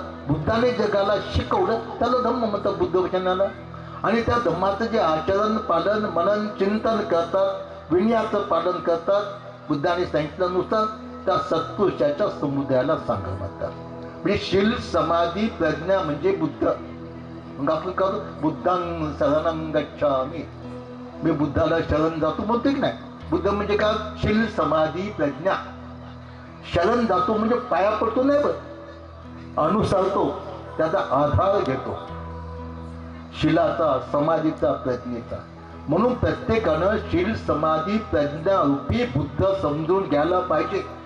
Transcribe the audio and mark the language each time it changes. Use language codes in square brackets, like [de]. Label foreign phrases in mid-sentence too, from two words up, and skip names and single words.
[mr] बुद्धाने जगाला शिकवलं त्याला धम्म म्हणतात बुद्ध वचनाला. आणि त्या धम्माचं जे आचरण पालन मनन चिंतन करतात, विनयाचं पालन करतात, बुद्धाने सांगितल्यानुसार त्या सत्पुरुषाच्या समुदायाला सांग म्हणतात. म्हणजे शील समाधी प्रज्ञा म्हणजे बुद्ध. मग आपण करतो [pi] बुद्धं शरणं गच्छामि, [mr] मी बुद्धाला शरण जातो म्हणतो की नाही. बुद्ध म्हणजे काय? शील समाधी प्रज्ञा. शरण जातो म्हणजे पाया पडतो नाही, पण अनुसरतो, त्याचा आधार घेतो, शीलाचा, समाधीचा, प्रज्ञेचा. म्हणून प्रत्येकानं शील समाधी प्रज्ञा रूपी बुद्ध समजून घ्यायला पाहिजे.